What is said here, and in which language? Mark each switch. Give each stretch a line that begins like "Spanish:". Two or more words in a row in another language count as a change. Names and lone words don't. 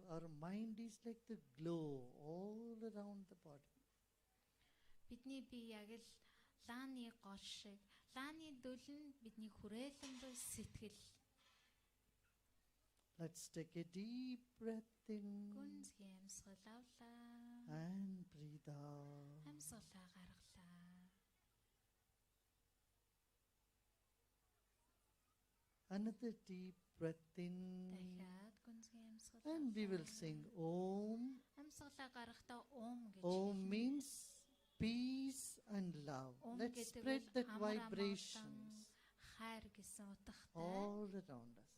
English: Our mind is like the glow all around the body.
Mongolian: Бидний бие яг л лааны гол шиг. Лааны дүл нь бидний хүрээлэн буй сэтгэл.
English: Let's take a deep breath in
Mongolian: Гүнзгий амьсгал авлаа.
English: and breathe out.
Mongolian: Амьсгалаа гаргалаа.
English: Another deep breath in
Mongolian: Дахиад гүнзгий амьсгал.
English: and we will sing Om.
Mongolian: Амьсгалаа гаргахдаа гэж.
English: Om means peace and love. Let's spread that vibrations
Mongolian: хайр гэсэн утгатай.
English: all around us.